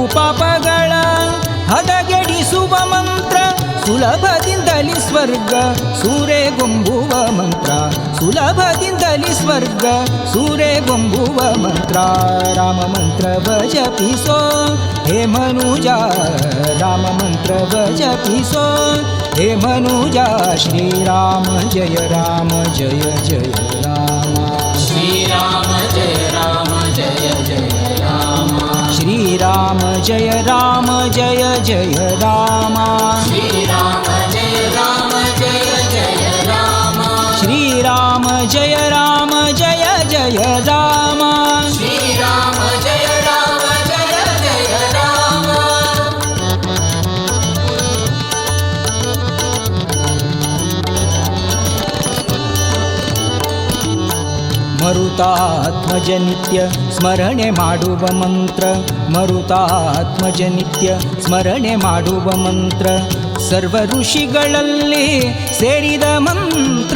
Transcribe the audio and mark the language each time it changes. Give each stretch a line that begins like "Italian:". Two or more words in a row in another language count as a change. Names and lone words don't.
Kannada: ಪಾಪಗಳ ಹದಗೆಡಿಸುವ ಮಂತ್ರ ಸುಲಭದಿಂದಲಿ ಸ್ವರ್ಗ ಸೂರೆಗೊಂಬುವ ಮಂತ್ರ ಸುಲಭದಿಂದಲಿ ಸ್ವರ್ಗ ಸೂರೆಗೊಂಬುವ ಮಂತ್ರ ರಾಮ ಮಂತ್ರವ ಜಪಿಸೋ ಹೇ ಮನುಜ ರಾಮ ಮಂತ್ರವ ಜಪಿಸೋ ಹೇ ಮನುಜ
Sanskrit: ಶ್ರೀರಾಮ ಜಯ ರಾಮ ಜಯ ಜಯ ರಾಮ श्रीराम जय राम जय जय राम श्रीराम जय राम जय जय राम श्रीराम जय राम जय जय राम श्रीराम जय राम जय जय राम श्रीराम जय राम जय जय राम
Kannada: ಮರುತಾತ್ಮಜ ನಿತ್ಯ ಸ್ಮರಣೆ ಮಾಡುವ ಮಂತ್ರ ಮರುತಾತ್ಮಜ ನಿತ್ಯ ಸ್ಮರಣೆ ಮಾಡುವ ಮಂತ್ರ ಸರ್ವ ಋಷಿಗಳಲ್ಲಿ ಸೇರಿದ ಮಂತ್ರ